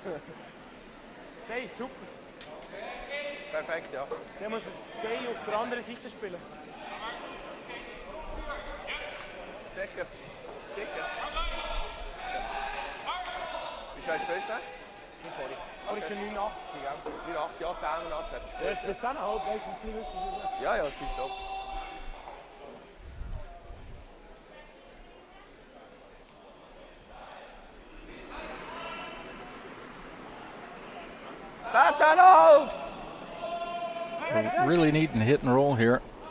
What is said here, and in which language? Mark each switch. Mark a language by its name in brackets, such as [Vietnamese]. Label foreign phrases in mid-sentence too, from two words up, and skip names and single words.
[German] Der ist super. Perfekt, ja. Der muss Stay auf der anderen Seite spielen. Sicher. Sticker. Wie schaust du das? 40. [Dutch] Wat is er nu nog? Nu 8, ja, 10 en 8 zetten. Dus de 10 hoop, deze is rustig. Ja, ja, tip top. [English] So really needing to hit and roll here.